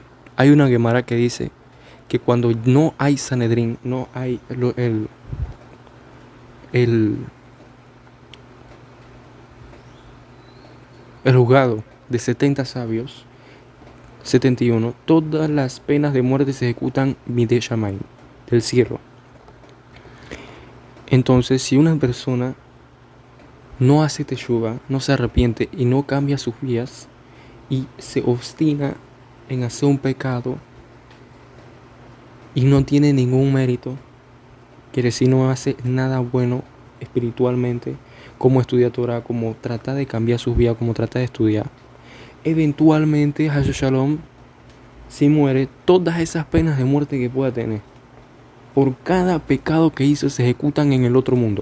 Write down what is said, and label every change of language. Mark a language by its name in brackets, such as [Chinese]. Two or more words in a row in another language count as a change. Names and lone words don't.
[Spanish] Hay una Gemara que dice que cuando no hay Sanedrín, no hay el juzgado de 70 sabios, 71, todas las penas de muerte se ejecutan [Hebrew] מידי שמים, [Spanish] del cielo. Entonces, si una persona no hace teshuva, no se arrepiente y no cambia sus vías y se obstina en hacer un pecado y no tiene ningún mérito, quiere decir no hace nada bueno espiritualmente, como estudiar Torah, como trata de cambiar sus vidas, como trata de estudiar, eventualmente [Hebrew] השם שלום, [Spanish] si muere, todas esas penas de muerte que pueda tener por cada pecado que hizo se ejecutan en el otro mundo.